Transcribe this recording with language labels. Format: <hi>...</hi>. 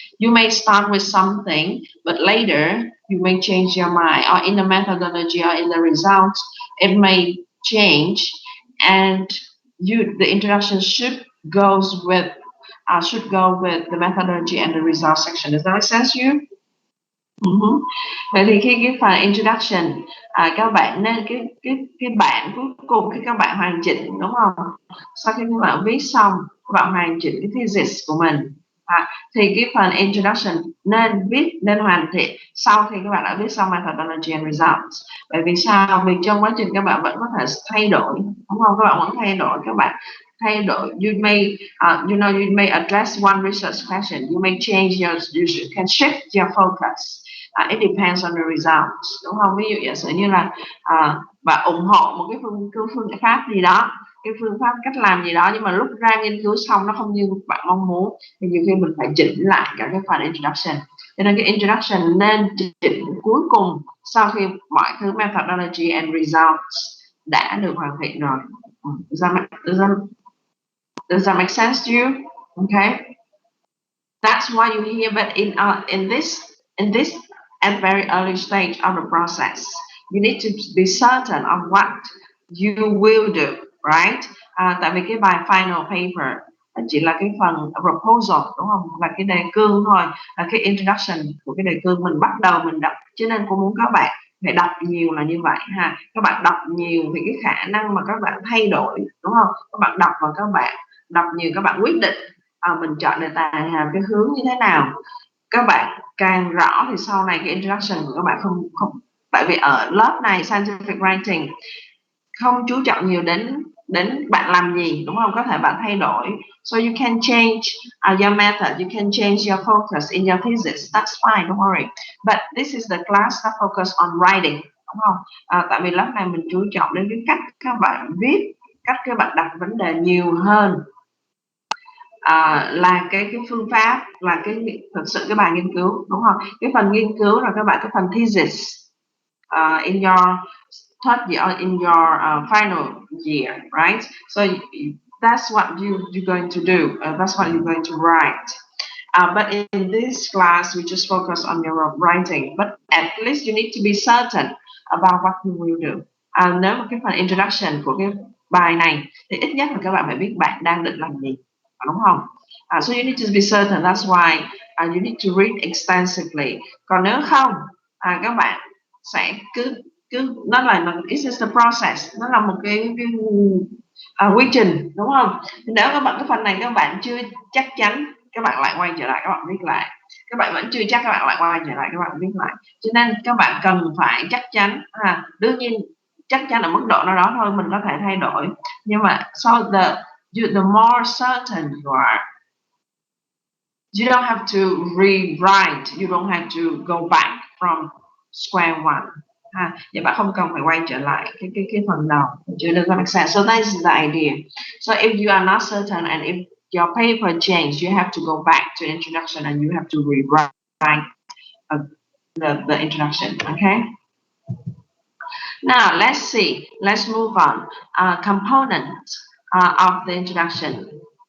<en>You may start with something, but later you may change your mind, or in the methodology or in the results, it may change, and the introduction should go with the methodology and the result section. Does that make sense to you?</en> <vi>Vậy thì khi cái phần introduction, các bạn nên cái bản cuối cùng khi các bạn hoàn chỉnh, đúng không? Sau khi các bạn viết xong, các bạn hoàn chỉnh cái thesis của mình, thì cái phần introduction nên hoàn thiện sau khi các bạn đã viết xong methodology and results. Bởi vì sao? Vì trong quá trình các bạn vẫn có thể thay đổi, đúng không? Các bạn vẫn thay đổi,</vi> <en>you may address one research question, you may change you can shift your focus. It depends on the results,</en> <vi>đúng không? Ví dụ giả sử như là bạn ủng hộ một cái phương pháp gì đó, cái phương pháp cách làm gì đó, nhưng mà lúc ra nghiên cứu xong nó không như bạn mong muốn, thì nhiều khi mình phải chỉnh lại cả cái phần introduction. Cho nên cái introduction nên chỉnh cuối cùng sau khi mọi thứ methodology and results đã được hoàn thiện rồi.</vi> <en>Does that make sense to you? Okay, that's why you hear. But in this at very early stage of the process, you need to be certain of what you will do, right?</en> <vi>Tại vì cái bài final paper chỉ là cái phần proposal, đúng không? Là cái đề cương thôi, là cái introduction của cái đề cương mình bắt đầu mình đọc. Cho nên cô muốn các bạn phải đọc nhiều là như vậy ha. Các bạn đọc nhiều thì cái khả năng mà các bạn thay đổi, đúng không? Các bạn đọc và các bạn đọc nhiều, các bạn quyết định mình chọn đề tài cái hướng như thế nào. Các bạn càng rõ thì sau này cái introduction của các bạn không tại vì ở lớp này scientific writing không chú trọng nhiều đến bạn làm gì, đúng không? Có thể bạn thay đổi,</vi> <en>so you can change your method, you can change your focus in your thesis, that's fine, don't worry. But this is the class that focus on writing,</en> <vi>đúng không? Tại vì lớp này mình chú trọng đến cái cách các bạn viết, cách các bạn đặt vấn đề nhiều hơn là cái phương pháp, là thực sự cái bài nghiên cứu, đúng không? Cái phần nghiên cứu là các bạn cái phần thesis</vi> <en>in your third year, in your final year, right? So that's what you're going to do. That's what you're going to write. But in this class, we just focus on your writing. But at least you need to be certain about what you will do.</en> <vi>Nếu mà cái phần introduction của cái bài này thì ít nhất là các bạn phải biết bạn đang định làm gì, đúng không?</vi> <en>So you need to be certain. That's why you need to read extensively.</en> <vi>Còn nếu không, các bạn sẽ cứ nó là</vi> <en>this is the process,</en> <vi>nó là một cái quy trình, đúng không? Nếu các bạn cái phần này các bạn chưa chắc chắn, các bạn lại quay trở lại, các bạn viết lại. Các bạn vẫn chưa chắc, các bạn lại quay trở lại, các bạn viết lại. Cho nên các bạn cần phải chắc chắn. Đương nhiên chắc chắn ở mức độ nào đó thôi, mình có thể thay đổi, nhưng mà</vi> <en>so the more certain you are, you don't have to rewrite, you don't have to go back from square one.</en> <vi>Vậy bạn không cần phải quay trở lại cái phần đầu.</vi> <en>Does that make sense? So that is the idea. So if you are not certain and if your paper changed, you have to go back to introduction and you have to rewrite the introduction. Okay. Now let's see. Let's move on. Components of the introduction.</en>